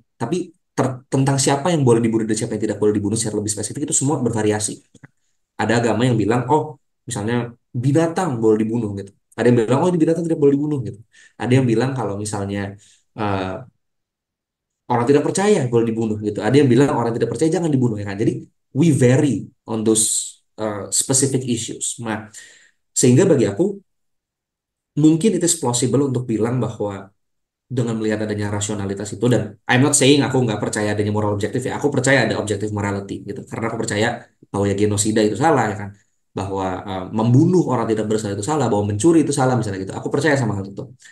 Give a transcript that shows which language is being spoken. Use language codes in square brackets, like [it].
[id] Tapi tentang siapa yang boleh dibunuh dan siapa yang tidak boleh dibunuh secara lebih spesifik itu semua bervariasi. Ada agama yang bilang, oh, misalnya binatang boleh dibunuh gitu. Ada yang bilang, oh, ini binatang tidak boleh dibunuh gitu. Ada yang bilang kalau misalnya eh, orang tidak percaya boleh dibunuh gitu. Ada yang bilang orang tidak percaya jangan dibunuh ya kan. [en] Jadi we vary on those specific issues. [id] Nah, sehingga bagi aku mungkin [en] it is plausible [id] untuk bilang bahwa dengan melihat adanya rasionalitas itu, dan [en] I'm not saying [id] aku nggak percaya adanya moral objektif ya, aku percaya ada [en] objective morality [id] gitu karena aku percaya bahwa ya genosida itu salah ya kan, bahwa membunuh orang tidak bersalah itu salah, bahwa mencuri itu salah misalnya gitu, aku percaya sama hal itu.